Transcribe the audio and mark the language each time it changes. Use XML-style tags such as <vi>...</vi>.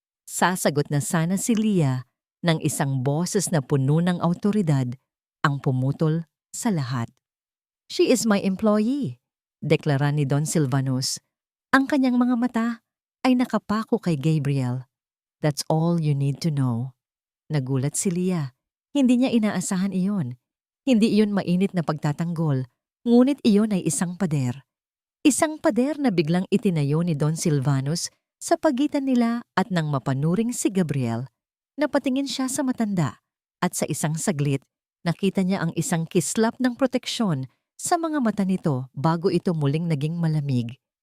<tl>Sasagot na sana si Leah ng isang boses na puno ng awtoridad ang pumutol sa lahat.</tl> <en>She is my employee,</en> <tl>deklara ni</tl> <en>Don Silvanus.</en> <tl>Ang kanyang mga mata ay nakapako kay Gabriel.</tl> <en>That's all you need to know.</en> <tl>Nagulat si Leah. Hindi niya inaasahan iyon. Hindi iyon mainit na pagtatanggol, ngunit iyon ay isang pader. Isang pader na biglang itinayo ni Don Silvanus sa pagitan nila at nang mapanuring si Gabriel. Napatingin siya sa matanda at sa isang saglit, nakita niya ang isang kislap ng proteksyon sa mga mata nito bago ito muling naging malamig.</tl>